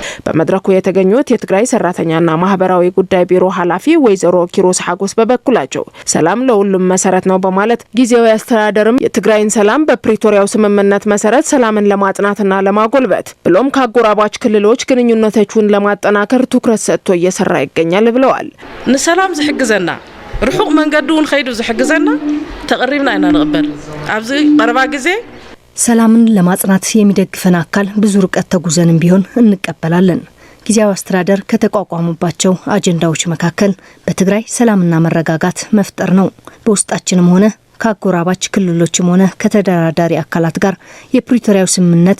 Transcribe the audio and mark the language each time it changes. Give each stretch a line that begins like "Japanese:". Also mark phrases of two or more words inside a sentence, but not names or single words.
Amharic: በመድረኩ የተገኙት የትግራይ ሰራተኛና ማህበራዊ ጉዳይ ቢሮ ኃላፊ ወይዘሮ ኪሮስ ሐጎስ በበኩላቸው ሰላም ለሁሉም መሰረት ነው በማለት ጊዜያዊ አስተዳደርም የትግራይን ሰላም በፕሪቶሪያው ስምምነት መሰረት ሰላምን ለማጽናትና ለማጎልበት ብሎም ከአጎራባች ክልሎች ግንኙነቶችን ለማጠናከር ትኩረት ሰጥቶ እየሰራ ይገኛል ብለዋል።
Tigrinya: ንሰላም ዝሕግዘና ርሑቅ መንገዱን ኸይዱ ዝሕግዘና ተቀሪብና ኢና ንቅበል ኣብዚ ቀረባ ጊዜ
Amharic: ሰላምን ለማጽናት የሚደግፈን አካል ብዙ ርቀት ተጉዘንም ቢሆን እንቀበላለን። ጊዜያዊ አስተዳደር ከተቋቋሙባቸው አጀንዳዎች መካከል በትግራይ ሰላምና መረጋጋት መፍጠር ነው። በውስጣችንም ሆነ ከአጎራባች ክልሎችም ሆነ ከተደራዳሪ አካላት ጋር የፕሪቶሪያው ስምምነት